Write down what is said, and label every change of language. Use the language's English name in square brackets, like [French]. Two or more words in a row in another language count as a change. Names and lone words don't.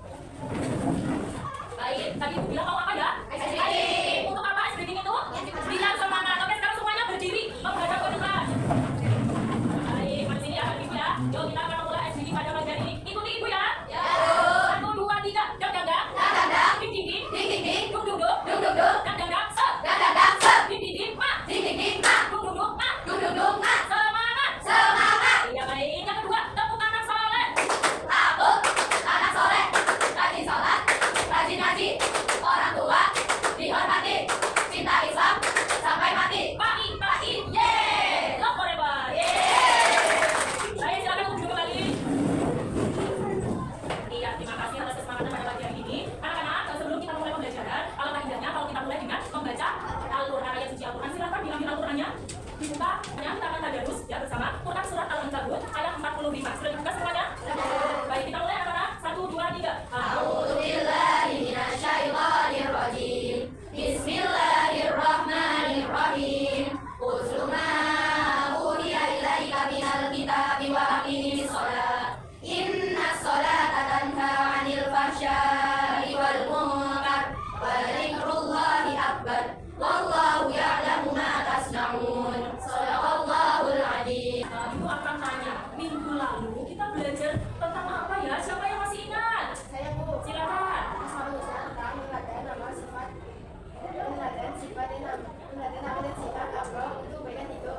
[Indonesian] Baik, tadi Ibu bilang mau apa ya? [English] Ice breaking. [Indonesian] Untuk apa [English] ice breaking [Indonesian] itu? Bilang semangat. Oke, sekarang semuanya berdiri menghadap ke depan. Baik, pada sini ya, Ibu ya. Yuk kita akan mulai [English] ice breaking [Indonesian] pada pagi hari ini. Ikuti Ibu ya. Ya. 1, 2, 3. Dang dang dang. Dang dang dang. Ding ding ding. Ding ding ding. Dung dung dung. Dung dung dung. Dang dang dang. Se. Dang dang dang. Se. Ding ding ding. Ma. Ding ding ding. Ma. Dung dung dung. Ma. Dung dung dung. Ma. Semangat. Semangat. Iya baik. Yang kedua, tepuk anak soleh. Tabut. Anak soleh. Rajin sholat. Rajin ngaji. Orang tua dihormati. Cinta Islam sampai mati. Pagi, pagi. Yeay. [English] Love forever. [Indonesian] Baik, silakan untuk duduk kembali. Iya, terima kasih atas kesemangan pada pagi hari ini. Anak-anak, sebelum kita mulai pembelajaran, alangkah indahnya kalau kita mulai dengan membaca Al-Quran, ayat suci Al-Quran. Silakan diambil Al-Qurannya, dibuka. Kita akan tadarus ya bersama Quran surat Al-Ankabut ayat 45. Sudah dibuka semuanya? Baik, kita mulai anak-anak. 1, 2, 3. [Arabic] أعوذ بالله من الشيطان الرجيم. بسم الله الرحمن الرحيم اتل ما أوحي إليك من الكتاب وأقم الصلاة. إن الصلاة تنهى عن الفحشاء والمنكر ولذكر الله أكبر. والله يعلم ما تصنعون صدق الله العظيم. [Indonesian] Ibu akan tanya, minggu lalu kita belajar tentang apa ya? Siapa yang masih ingat? Saya Bu. Silakan. Pengertian nama sifat. Pengertian sifat nama dan sifat apa itu beda tiga.